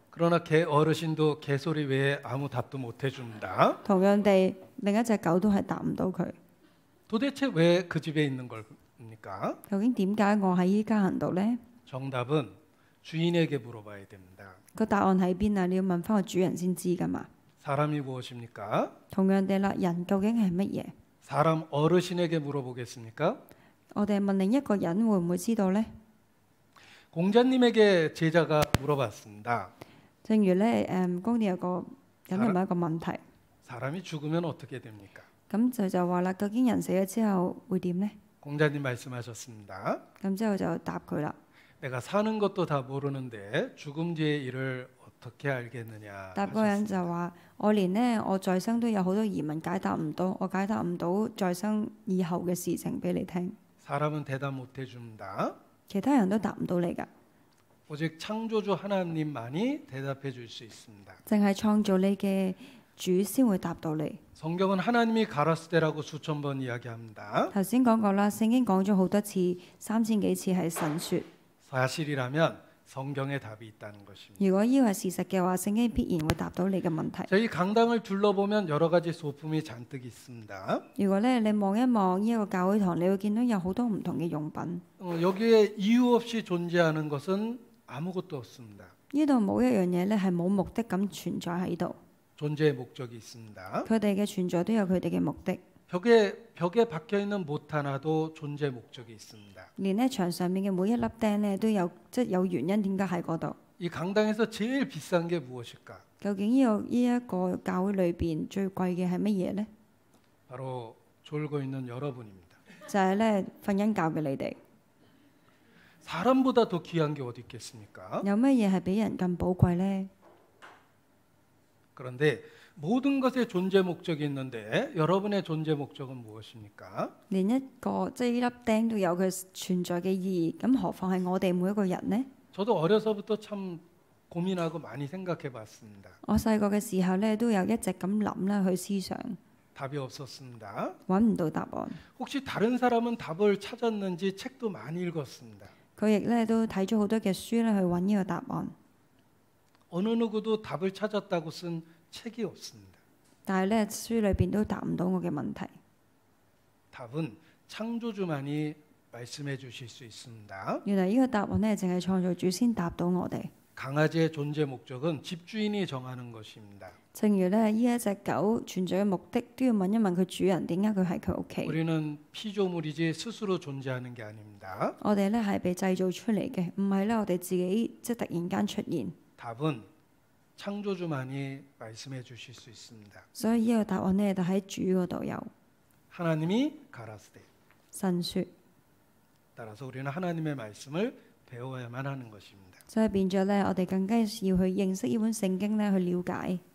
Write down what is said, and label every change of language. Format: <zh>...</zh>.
<ko>그러나 개 어르신도 개소리 외에 아무 답도 못 해줍니다.</ko> <yue>同樣地，另一隻狗都係答唔到佢。</yue> <ko>도대체 왜 그 집에 있는 겁니까?</ko> <yue>究竟點解我喺呢家人度呢？</yue> <ko>정답은 주인에게 물어봐야 됩니다.</ko> <yue>個答案喺邊啊？你要問翻個主人先知噶嘛。</yue> <ko>사람이 무엇입니까?</ko> <yue>同樣地啦，人究竟係乜嘢？</yue> <ko>사람 어르신에게 물어보겠습니까?</ko> <yue>我哋問另一個人會唔會知道呢？</yue> <ko>공자님에게 제자가 물어봤습니다.</ko> <yue>正如咧，公店有個人問一個問題，</yue> <ko>사람이 죽으면 어떻게 됩니까?</ko> <yue>咁就話啦，究竟人死咗之後會點呢？</yue> <ko>공자님 말씀하셨습니다.</ko> <yue>咁之後就答佢啦。</yue> <ko>내가 사는 것도 다 모르는데 죽음 뒤의 일을 어떻게 알겠느냐.</ko> <yue>答嗰個人</yue> <ko>하셨습니다.</ko> <yue>就話：我連呢，我在生都有好多疑問解答唔到，我解答唔到在生以後嘅事情俾你聽。</yue> <ko>사람은 대답 못 해줍니다.</ko> <yue>其他人都答唔到你㗎，</yue> <ko>오직 창조주 하나님만이 대답해 줄 수 있습니다.</ko> <yue>淨係創造你嘅主先會答到你。</yue> <ko>성경은 하나님이 가라스데라고 수천 번 이야기합니다.</ko> <yue>頭先講過啦，聖經講咗好多次，3000幾次係神説。</yue> <ko>사실이라면 성경에 답이 있다는 것입니다.</ko> <yue>如果呢個係事實嘅話，聖經必然會答到你嘅問題。</yue> <ko>저희 강당을 둘러보면 여러 가지 소품이 잔뜩 있습니다.</ko> <yue>如果咧你望一望呢一個教會堂，你會見到有好多唔同嘅用品。</yue> <ko>여기에 이유 없이 존재하는 것은 아무것도 없습니다.</ko> <yue>呢度冇一樣嘢咧係冇目的咁存在喺度，</yue> <ko>존재의 목적이 있습니다.</ko> <yue>佢哋嘅存在都有佢哋嘅目的。</yue> <ko>벽에 박혀 있는 못 하나도 존재 목적이 있습니다.</ko> <yue>連咧牆上面嘅每一粒釘咧都有有原因點解喺嗰度。</yue> <ko>이 강당에서 제일 비싼 게 무엇일까?</ko> <yue>究竟呢一個教會裏邊最貴嘅係乜嘢呢？</yue> <ko>바로 졸고 있는 여러분입니다.</ko> <yue>就係咧瞓緊覺嘅你哋。</yue> <ko>사람보다 더 귀한 게 어디 있겠습니까?</ko> <yue>有乜嘢係比人更寶貴呢？</yue> <ko>그런데 모든 것에 존재 목적이 있는데 여러분의 존재 목적은 무엇입니까?</ko> <yue>連一個呢粒釘都有佢存在嘅意義，咁何況係我哋每一個人呢？</yue> <ko>저도 어려서부터 참 고민하고 많이 생각해 봤습니다.</ko> <yue>我細個嘅時候咧，都有一直咁諗啦，去思想，</yue> <ko>답이 없었습니다.</ko> <yue>揾唔到答案。</yue> <ko>혹시 다른 사람은 답을 찾았는지 책도 많이 읽었습니다.</ko> <yue>佢亦咧都睇咗好多嘅書咧，去揾呢個答案。</yue> <ko>어느 누구도 답을 찾았다고 쓴 책이 없습니다.</ko> <yue>但係咧書裏邊都答唔到我嘅問題。</yue> <ko>답은 창조주만이 말씀해 주실 수 있습니다.</ko> <yue>原來呢個答案咧，淨係創造主先答到我哋。</yue> <ko>강아지의 존재 목적은 집주인이 정하는 것입니다.</ko> <yue>正如咧呢一隻狗存在嘅目的，都要問一問佢主人點解佢喺佢屋企。</yue> <ko>우리는 피조물이지 스스로 존재하는 게 아닙니다.</ko> <yue>我哋咧係被製造出嚟嘅，唔係咧我哋自己即係突然間出現。</yue> <ko>답은 창조주만이 말씀해 주실 수 있습니다.</ko> <yue>所以呢個答案咧就喺主嗰度有。</yue> <ko>하나님이 가라스되.</ko> <yue>神說，</yue> <ko>따라서 우리는 하나님의 말씀을 배워야만 하는 것입니다.</ko> <yue>所以變咗咧，我哋更加要去認識呢本聖經咧，去了解。</yue>